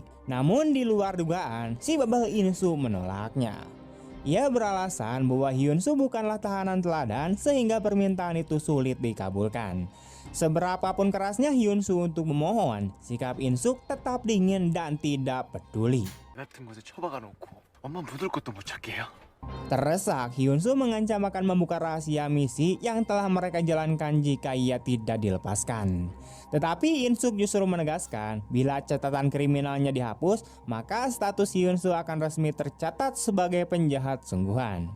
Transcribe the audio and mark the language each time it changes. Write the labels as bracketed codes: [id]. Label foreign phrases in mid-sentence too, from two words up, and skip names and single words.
[id] Namun di luar dugaan, si babah In-soo menolaknya. Ia beralasan bahwa Hyun-soo bukanlah tahanan teladan sehingga permintaan itu sulit dikabulkan. Seberapapun kerasnya Hyun-soo untuk memohon, sikap In-soo tetap dingin dan tidak peduli. [ko] 같은 곳에 처박아 놓고 엄마 묻을 것도 못 찾게요. [id] Terdesak, Hyun-soo mengancam akan membuka rahasia misi yang telah mereka jalankan jika ia tidak dilepaskan. Tetapi In-soo justru menegaskan, bila catatan kriminalnya dihapus, maka status Hyun-soo akan resmi tercatat sebagai penjahat sungguhan.